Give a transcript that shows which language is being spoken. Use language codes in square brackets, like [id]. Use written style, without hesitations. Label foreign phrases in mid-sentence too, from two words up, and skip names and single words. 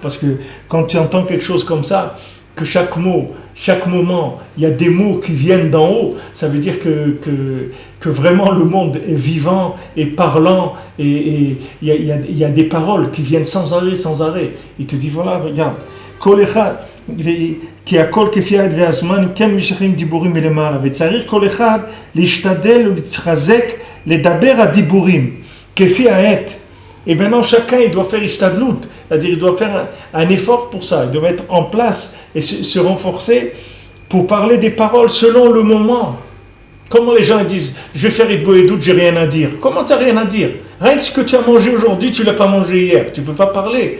[fr] Parce que quand tu entends quelque chose comme ça, que chaque mot, chaque moment, il y a des mots qui viennent d'en haut, ça veut dire que vraiment le monde est vivant et parlant et il y a des paroles qui viennent sans arrêt. Il te dit voilà, regarde, [he] כי הכל כפי העת והזמן, כן משכים דיבורים מלמעלה, וצריך כל אחד להשתדל ולהתחזק לדבר הדיבורים כפי העת. [fr] Et maintenant, chacun, il doit faire ishtadlut, c'est-à-dire il doit faire un effort pour ça, il doit mettre en place et se renforcer pour parler des paroles selon le moment. Comment les gens disent, je vais faire Idgoédout, j'ai rien à dire. Comment tu n'as rien à dire? Rien que ce que tu as mangé aujourd'hui, tu ne l'as pas mangé hier, tu ne peux pas parler.